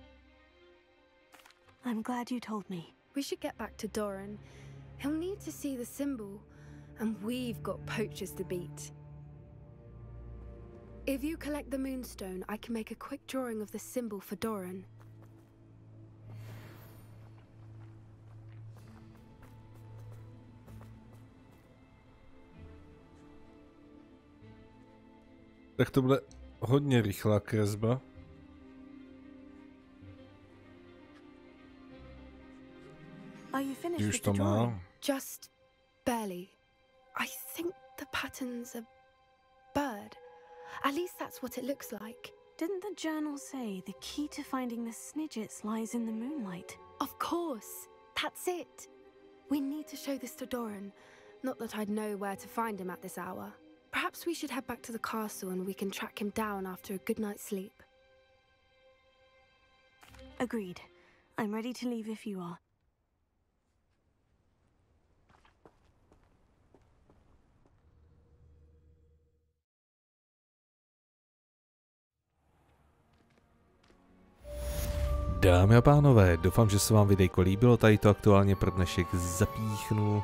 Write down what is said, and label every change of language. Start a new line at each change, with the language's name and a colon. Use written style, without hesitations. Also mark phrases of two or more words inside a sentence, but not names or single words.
English: I'm glad you told me. We should get back to Doran. He'll need to see the symbol, and we've got poachers to beat. If you collect the moonstone, I can make a quick drawing of the symbol for Doran.
Czech: Tak to bude hodně rychlá kresba.
English: Are you finished Už with to the má. drawing? Just barely. I think the pattern's a bird. At least that's what it looks like. Didn't the journal say the key to finding the Snidgets lies in the moonlight? Of course. That's it. We need to show this to Doran. Not that I'd know where to find him at this hour. Perhaps we should head back to the castle and we can track him down after a good night's sleep. Agreed. I'm ready to leave if you are.
Czech: Dámy a pánové, doufám, že se vám videjko líbilo, tady to aktuálně pro dnešek zapíchnu.